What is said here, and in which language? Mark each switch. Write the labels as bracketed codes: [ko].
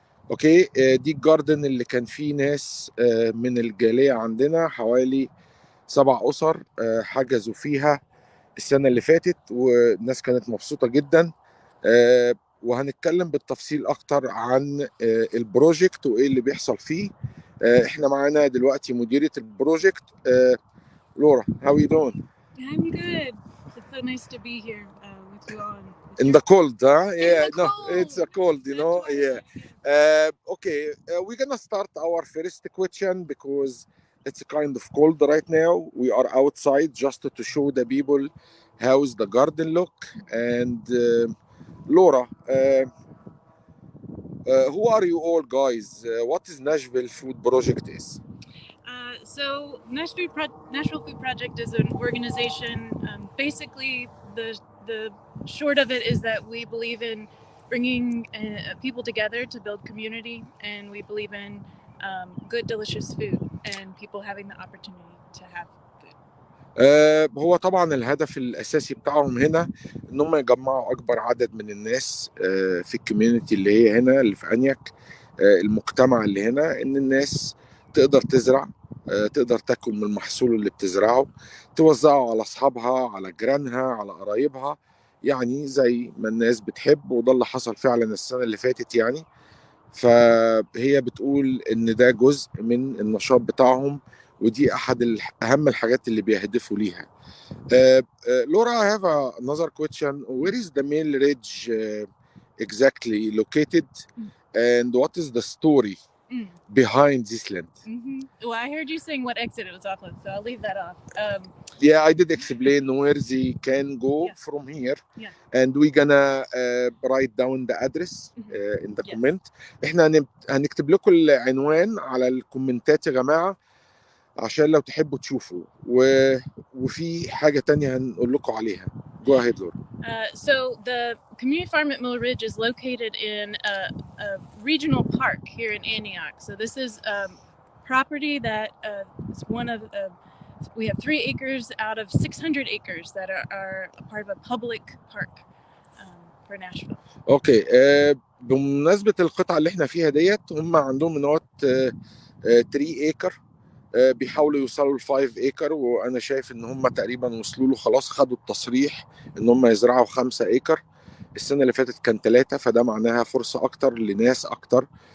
[ar] اوكي، دي الجاردن اللي كان فيه ناس من الجاليه عندنا، حوالي 7 اسر حجزوا فيها السنه اللي فاتت، والناس كانت مبسوطه جدا. وهنتكلم بالتفصيل اكتر عن البروجكت وايه اللي بيحصل فيه. احنا معانا دلوقتي مديرة البروجكت لورا. [en] How are you doing? I'm good. It's so nice to be here with you all. In the cold, huh? Yeah, the no, cold. it's a cold, you know. That's Yeah. Okay, we're gonna start our first question because it's kind of cold right now. We are outside just to show the people how's the garden look. And Laura, who are you all guys? What is Nashville Food Project is? So Nashville Food Project is an organization. Basically, the short of it is that we believe in bringing people together to build community, and we believe in good, delicious food and people having the opportunity to have food. [ar] هو طبعا الهدف الاساسي بتاعهم هنا ان هم يجمعوا اكبر عدد من الناس في الكوميونتي اللي هي هنا اللي في انياك، المجتمع اللي هنا، ان الناس تقدر تزرع، تقدر تاكل من المحصول اللي بتزرعه، توزعه على اصحابها، على جيرانها، على قرايبها، يعني زي ما الناس بتحب. وده اللي حصل فعلا السنة اللي فاتت يعني. فهي بتقول ان ده جزء من النشاط بتاعهم، ودي احد اهم الحاجات اللي بيهدفوا ليها. [en] Laura, I have another question. Where is the Mill Ridge exactly located, and what is the story behind this land? Well, I heard you saying what exit it was off of, so I'll leave that off. Yeah, I did explain where they can go from here, and we're gonna write down the address in the comment. [ar] احنا هنكتب لكم العنوان على الكومنتات يا جماعة عشان لو تحبوا تشوفوا، وفي حاجة تانية هنقول لكم عليها. [en] Go ahead, Laura. So the community farm at Mill Ridge is located in a regional park here in Antioch. So this is property that is one of we have 3 acres out of 600 acres that are a part of a public park for Nashville. [ar] اوكي، بمناسبة القطعة اللي احنا فيها ديت، هم عندهم من وقت 3 اكر، بيحاولوا يوصلوا ل 5 اكر، وانا شايف ان هم تقريبا وصلوا له خلاص، خدوا التصريح ان هم يزرعوا 5 اكر. السنة اللي فاتت كان 3، فده معناها فرصة اكتر لناس اكتر.